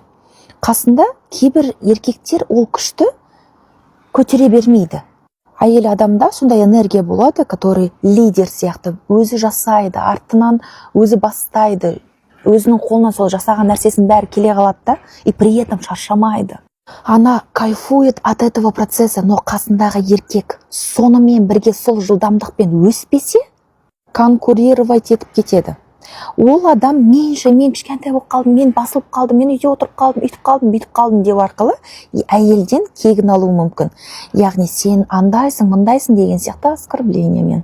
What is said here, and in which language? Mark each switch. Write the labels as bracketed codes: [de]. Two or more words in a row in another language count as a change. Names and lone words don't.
[kk] Қасында кейбір еркектер ол күшті көтере бермейді. Әйел адамда сондай энергия болады, который лидер сияқты өзі жасайды, артынан өзі бастайды, өзінің қолынан сол жасаған нәрсесін бәрі келе қалады да, [ru] и при этом шаршамайды. Она кайфует от этого процесса, но [kk] қасындағы еркек сонымен бірге сол жылдамдықпен өспесе, конкурировать етіп кетеді. Ол адам мен кішкентай болып қалдым, мен басылып қалдым, мен үйде отырып қалдым, бүйтіп қалдым деп арқылы әйелден кегін алуы мүмкін. Яғни сен андайсың, мындайсың деген сияқты оскорблениемен.